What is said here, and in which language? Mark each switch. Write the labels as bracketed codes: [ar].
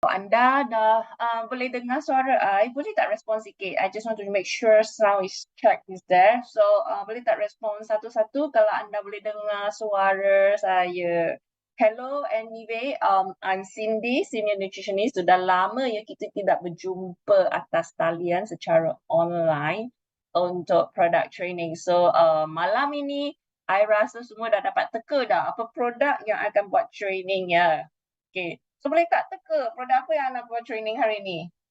[ms] anda dah boleh dengar suara I, boleh tak respon sikit? [en] I just want to make sure sound is checked is there. [ms] So boleh tak respon satu-satu kalau anda boleh dengar suara saya. [en] Hello, anyway, I'm Cindy, senior nutritionist. [ms] Sudah lama ya kita tidak berjumpa atas talian secara online untuk product training. So malam ini I rasa semua dah dapat teka dah apa produk yang akan buat training ya. Okay. So boleh tak teka produk apa yang nak buat training hari ni?